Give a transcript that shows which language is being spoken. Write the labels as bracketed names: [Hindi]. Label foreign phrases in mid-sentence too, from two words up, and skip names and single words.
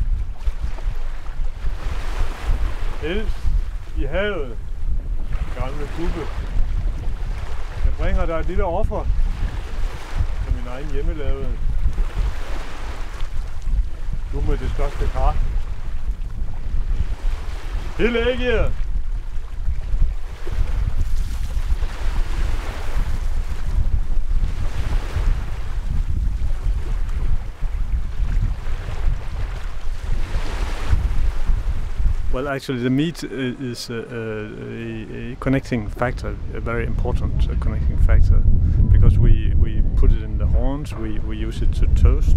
[Danish] Elsk i havet, gamle kubbe. Jeg bringer dig et lille offer af min egen hjemmelavede. Du med det største kar. Hele Ægir! [English] Well, actually, the meat is a connecting factor, a very important connecting factor, because we put it in the horns, we use it to toast.